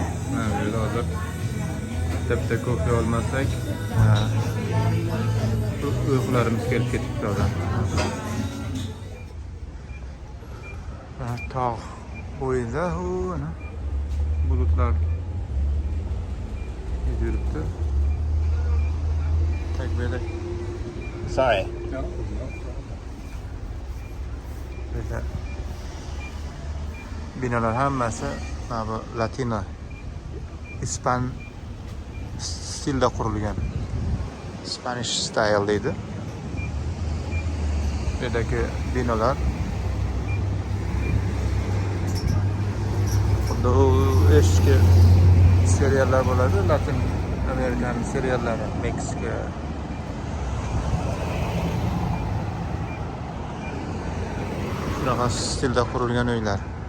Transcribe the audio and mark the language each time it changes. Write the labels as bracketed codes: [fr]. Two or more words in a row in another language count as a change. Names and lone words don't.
[uz] Mana bu yerda hozir bitta kofe olmasak, uyqularimiz kelib ketibdi odam. Tog' bo'yida ana bulutlar yuribdi. Takbirlar. [en] Sorry. No. [uz] Binalar hammasi bu Latino ispan stilda qurilgan. [en] Spanish style [uz] deydi. Bu yerdagi binolar xuddi eski seriallar bo'ladi, Latin Amerikan seriallari, Meksika. Shunaqa stilda qurilgan uylar.